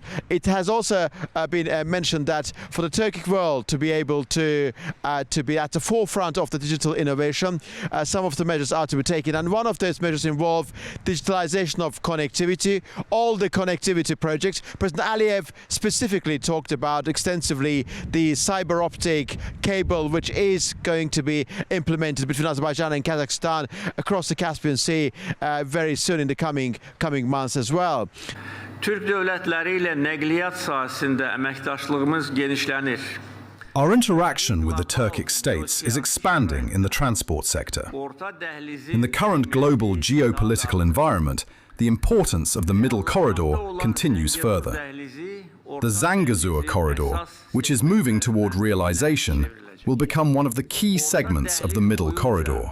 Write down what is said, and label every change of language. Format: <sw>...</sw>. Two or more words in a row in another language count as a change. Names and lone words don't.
<en>It has also been mentioned that for the Turkic world to be able to be at the forefront of the digital innovation, some of the measures are to be taken, and one of those measures involve digitalization of connectivity, all the connectivity projects. President Aliyev specifically talked about extensively the cyber optic cable, which is going to be implemented between Azerbaijan and Kazakhstan across the Caspian Sea very soon in the coming months as well.</en> <az>Türk devletleriyle nəqliyyat sahəsində əməkdaşlığımız genişlənir.</az> <en>Our interaction with the Turkic states is expanding in the transport sector. In the current global geopolitical environment, the importance of the Middle Corridor continues further. The Zangezur Corridor, which is moving toward realization, will become one of the key segments of the Middle Corridor.</en>